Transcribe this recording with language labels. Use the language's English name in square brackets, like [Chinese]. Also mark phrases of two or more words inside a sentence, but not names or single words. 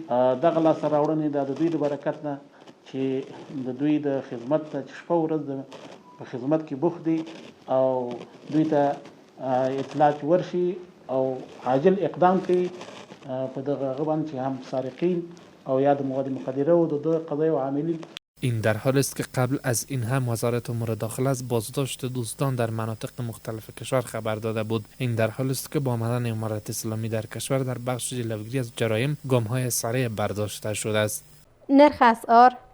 [Pashto] دغه لاسته راوړنې د دوی د برکت نه چې د دوی د خدمت ته چې شپه ورځ په خدمت کې بوخت دي او دوی ته اطلاعات ورشي او عاجل اقدام کوي په دغه غبن چې هم سارقین او یا د مواد مخدره و د قضایای و عاملین. [Persian] این در حال است که قبل از این هم وزارت امور داخله از بازداشت دزدان در مناطق مختلف کشور خبر داده بود. این در حال است که با آمدن امارت اسلامی در کشور در بخش جلوگیری از جرایم گام‌های سریع برداشته شده است. نرخ اسعار